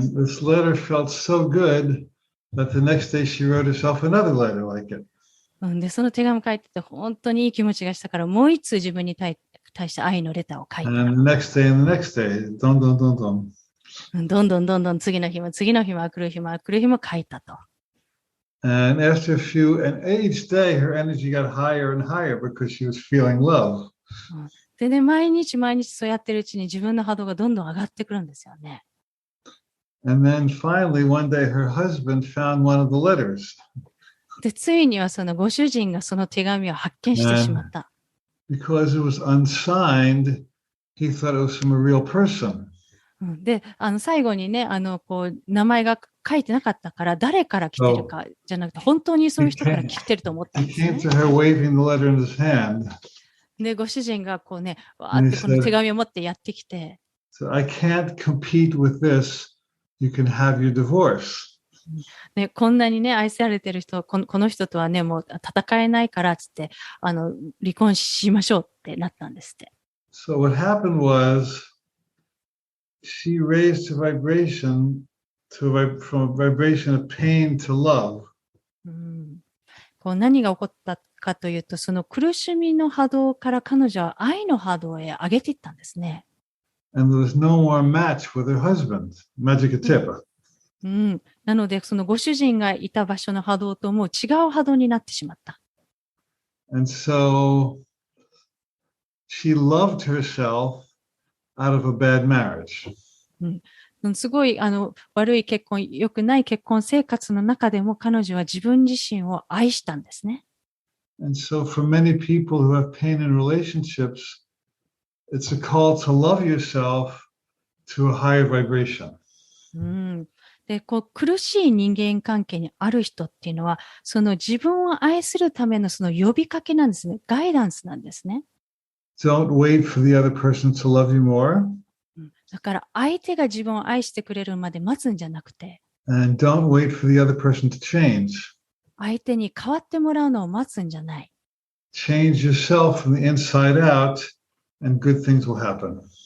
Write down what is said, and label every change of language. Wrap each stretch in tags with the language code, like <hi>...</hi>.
<en>And this letter felt so good that the next day she wrote herself another letter like it.</en> <ja>で、その手紙書いてて本当にいい気持ちがしたから、もう一通自分に対して愛のレターを書いた。</ja> <en>And the next day and the next day, don don don don.</en> <ja>どんどん次の日も来る日も書いたと。</ja> <en>And after and each day her energy got higher and higher because she was feeling love.</en> <ja>でね、毎日そうやってるうちに自分の波動がどんどん上がってくるんですよね。</ja> <en>And then finally one day her husband found one of the letters.</en> <ja>で、ついにはそのご主人がその手紙を発見してしまった。</ja> <en>Because it was unsigned, he thought it was from a real person.</en> <ja>で、最後にね、こう、名前が書いてなかったから、誰から来てるかじゃなくて、本当にそういう人から来てると思ったんですね。</ja> <en>He came to her waving the letter in his hand.</en> <ja>で、ご主人がこうね、わーってこの手紙を持ってやってきて、</ja> <en>So I can't compete with this. You can have your divorce.</en> <ja>ね、こんなにね、愛されてる人、この人とはね、もう戦えないから、つって、離婚しましょうってなったんですって。</ja> <en>So what happened was, she raised her vibration from a vibration of pain to love.</en> <ja>こう何が起こったかというと、その苦しみの波動から彼女は愛の波動へ上げていったんですね。</ja> <en>And there was no more match with her husband. Magic tip.</en> <ja>なので、そのご主人がいた場所の波動ともう違う波動になってしまった。</ja> <en>And so she loved herself out of a bad marriage.</en> <ja>すごい悪い結婚、良くない結婚生活の中でも彼女は自分自身を愛したんですね。</ja> <en>And so for many people who have pain in relationships, it's a call to love yourself to a higher vibration.</en> <ja>で、こう苦しい人間関係にある人っていうのは、その自分を愛するためのその呼びかけなんですね。ガイダンスなんですね。</ja> <en>Don't wait for the other person to love you more.</en> <ja>だから相手が自分を愛してくれるまで待つんじゃなくて、</ja> <en>And don't wait for the other person to change.</en> <ja>相手に変わってもらうのを待つんじゃない。</ja> <en>Change yourself from the inside out, and good things will happen.</en>